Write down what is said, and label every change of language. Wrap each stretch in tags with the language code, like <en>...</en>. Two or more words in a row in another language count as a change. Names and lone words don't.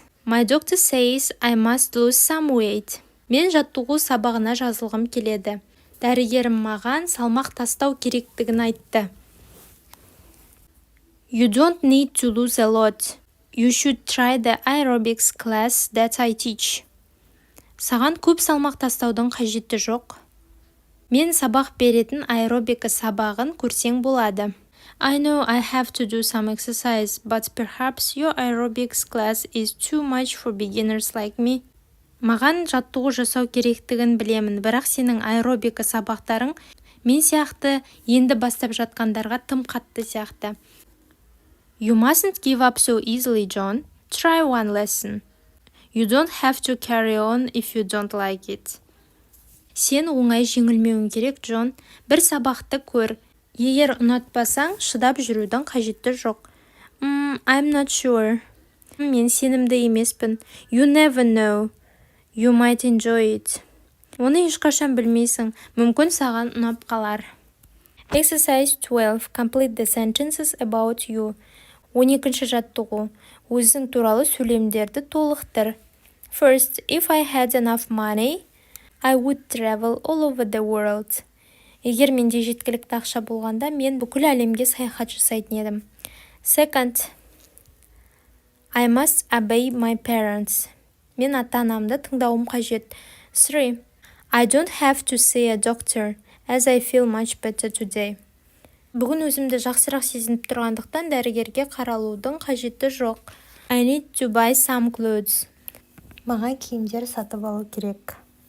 <en>My doctor says I must lose some weight.</en> <kk>Мен жаттығу сабағына жазылғым келеді. Дәрігерім маған салмақ тастау керектігін айтты.</kk> <en>You don't need to lose a lot. You should try the aerobics class that I teach.</en> <kk>Саған көп салмақ тастаудың қажеті жоқ. Мен сабақ беретін аэробика сабағын көрсең болады.</kk> <en>I know I have to do some exercise, but perhaps your aerobics class is too much for beginners like me.</en> <kk>Маған жаттығу жасау керектігін білемін, бірақ сенің аэробика сабақтарың мен сияқты енді бастап жатқандарға тым қатты сияқты.</kk> <en>You mustn't give up so easily, John. Try one lesson. You don't have to carry on if you don't like it.</en> <kk>Сен оңай жеңілмеуің керек, Джон. Бір сабақты көр. Егер ұнатпасаң, шыдап жүрудің қажеті жоқ.</kk> <en>I'm not sure.</en> <kk>Мен сенімді емеспін.</kk> <en>You never know. You might enjoy it.</en> <kk>Оны ешқашан білмейсің. Мүмкін саған ұнап қалар.</kk> <en>Exercise 12. Complete the sentences about you.</en> <kk>12-ші жаттығу. Өзің туралы сөйлемдерді толықтыр.</kk> <en>First, if I had enough money, I would travel all over the world.</en> <kk>Егер менде жеткілікті ақша болғанда, мен бүкіл әлемге саяхат жасайтын едім.</kk> <en>Second, I must obey my parents.</en> <kk>Мен ата-анамды тыңдауым қажет.</kk> <en>3. I don't have to see a doctor. as I feel much better today.</en> <kk>Бүгін өзімді жақсырақ сезініп тұрғандықтан дәрігерге қаралудың қажеті жоқ.</kk> <en>I need to buy some clothes.</en> <kk>Маған киімдер сатып алу керек.</kk>